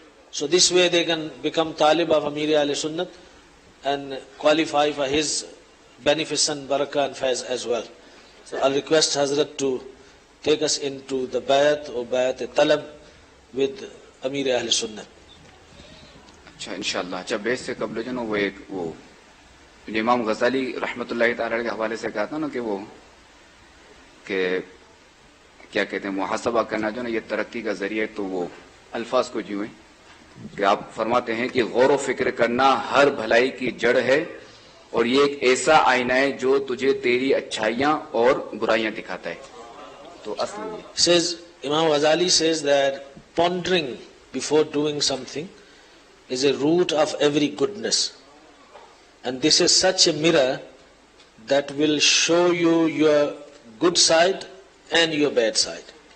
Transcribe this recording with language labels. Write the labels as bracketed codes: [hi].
[en] So this way they can become talib of Amir Ahl Sunnah and qualify for his beneficent barakah and faiz as well. So I'll request Hazrat to take us into the bayat or bayat talab with Amir Ahl Sunnah. [ur] اچھا انشاءاللہ. اچھا بیس سے قبل جو نا وہ ایک وہ امام غزالی رحمۃ اللہ تعالی کے حوالے سے کہا تھا نا کہ وہ کہ کیا کہتے ہیں محاسبہ کرنا جو نا یہ ترقی کا ذریعہ. تو وہ الفاظ کو جو ہیں کہ آپ فرماتے ہیں کہ غور و فکر کرنا ہر بھلائی کی جڑ ہے اور یہ ایک ایسا آئینہ ہے جو تجھے تیری اچھائیاں اور برائیاں دکھاتا ہے. تو اصل [en] says Imam Ghazali says that pondering before doing something is a root of every goodness, and this is such a mirror that will show you your good side and your bad side.